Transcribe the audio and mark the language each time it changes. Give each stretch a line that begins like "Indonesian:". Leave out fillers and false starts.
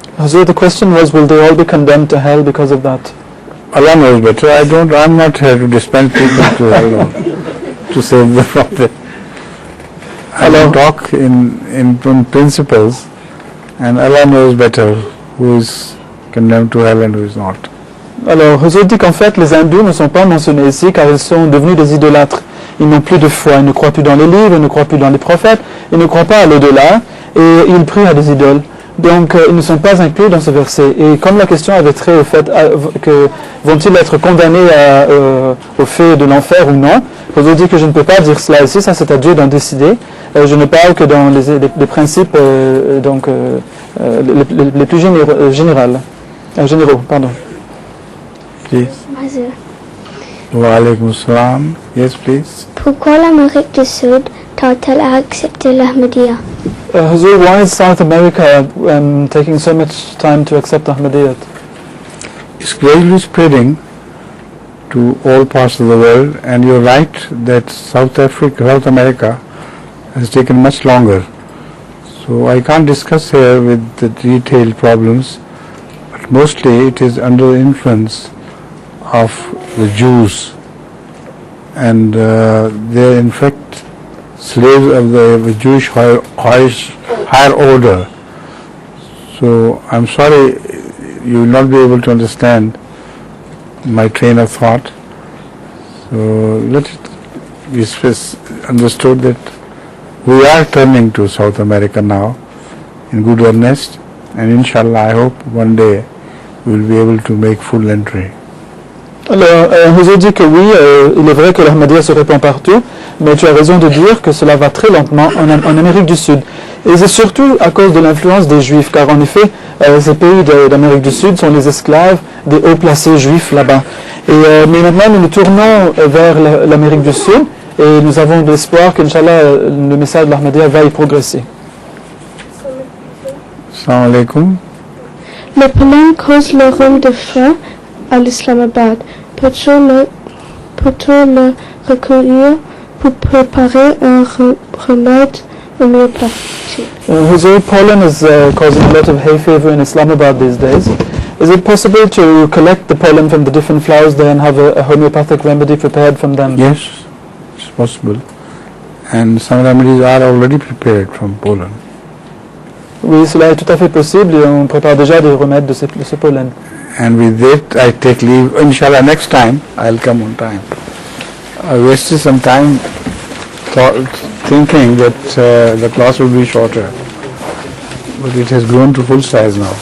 English: So the question was, will they all be condemned to hell because of that? Allah knows better. I'm not here to dispense people to hell to save the prophet. I talk in principles, and Allah knows better who is condemned to hell and who is not.
French: Alors, Huzur dit qu'en fait, les hindous ne sont pas mentionnés ici car ils sont devenus des idolâtres. Ils n'ont plus de foi, ils ne croient plus dans les livres, ils ne croient plus dans les prophètes, ils ne croient pas à l'au-delà et ils prient à des idoles. Donc, ils ne sont pas inclus dans ce verset. Et comme la question avait trait au fait que vont-ils être condamnés au fait de l'enfer ou non, Huzur dit que je ne peux pas dire cela ici, ça c'est à Dieu d'en décider. Je ne parle que dans les principes les plus généraux. Pardon.
English: Please.
Arabic: Wa alaykum salam.
English: Yes, please.
French: Pourquoi l'Amérique du Sud t'a-t-elle accepté l'Ahmadiyya?
English: Huzur, why is South America taking so much time to accept Ahmadiyyat? It's gradually spreading to all parts of the world, and you're right that South America has taken much longer. So I can't discuss here with the detailed problems, but mostly it is under the influence of the Jews, and they're in fact slaves of the Jewish higher order. So I'm sorry you will not be able to understand my train of thought. So let it be understood that we are turning to South America now in good earnest, and inshallah I hope one day we will be able to make full entry.
French: Alors, Huzur dit que oui, il est vrai que l'Ahmadiyya se répand partout, mais tu as raison de dire que cela va très lentement en Amérique du Sud. Et c'est surtout à cause de l'influence des Juifs, car en effet, ces pays d'Amérique du Sud sont les esclaves des hauts placés juifs là-bas. Mais maintenant, nous nous tournons vers l'Amérique du Sud, et nous avons de l'espoir qu'Inch'Allah, le message de l'Ahmadiyya va y progresser.
Arabic: Assalamu alaikum.
French: Le pollen cause le rhume de foie à l'Islamabad. Peut-on le recueillir pour préparer un remède homéopathique?
English: Huzur, pollen is causing a lot of hay fever in Islamabad these days. Is it possible to collect the pollen from the different flowers there and have a homeopathic remedy prepared from them? Yes, it's possible. And some remedies are already prepared from pollen.
French: Oui, cela est tout à fait possible et on prépare déjà des remèdes de ce pollen.
English: And with that, I take leave. Inshallah, next time I'll come on time. I wasted some time thinking that the class will be shorter, but it has grown to full size now.